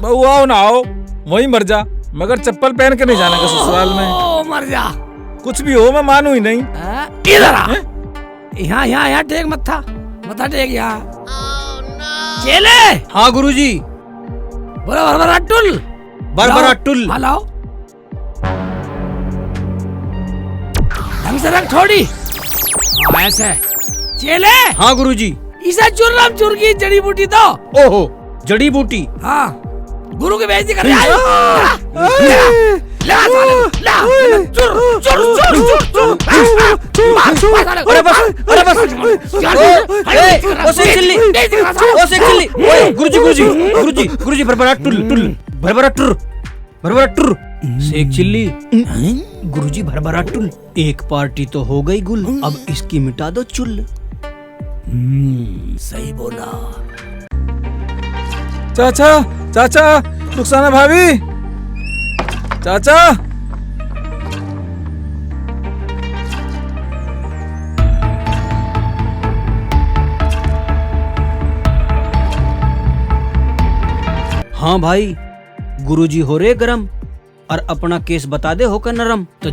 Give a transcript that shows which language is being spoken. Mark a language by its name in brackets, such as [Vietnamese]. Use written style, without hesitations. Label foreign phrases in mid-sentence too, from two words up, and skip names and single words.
[Hindi] बहू आओ ना हो वही मर जा, मगर चप्पल पहन के नहीं जाने का ससुराल में। ओ मर जा, कुछ भी हो मैं मानू ही नहीं। इधर आ, यहाँ यहाँ यहाँ टेक मत्था, मत्था टेक यहाँ। चले। हाँ गुरुजी। बोलो भरभरा टुल, भरभरा टुल। हाँ लाओ, ढंग से रख थोड़ी, ऐसे। चले। हाँ गुरुजी। इसे चुर्रम चुर की जड़ी बूटी दो। ओहो जड़ी बूटी। हाँ गुरु की बेइज्जती कर रहा है। अरे बस गुरुजी गुरुजी गुरुजी गुरुजी भरभरा टुल टुल भरभरा टुर भरभरा टुर। शेख चिल्ली गुरुजी भरभरा टुल, एक पार्टी तो हो गई गुल, अब इसकी मिटा दो चुल। सही बोला। चाचा चाचा, रुखसाना भाभी, चाचा। हाँ भाई, गुरुजी हो रे गरम, और अपना केस बता दे होकर नरम।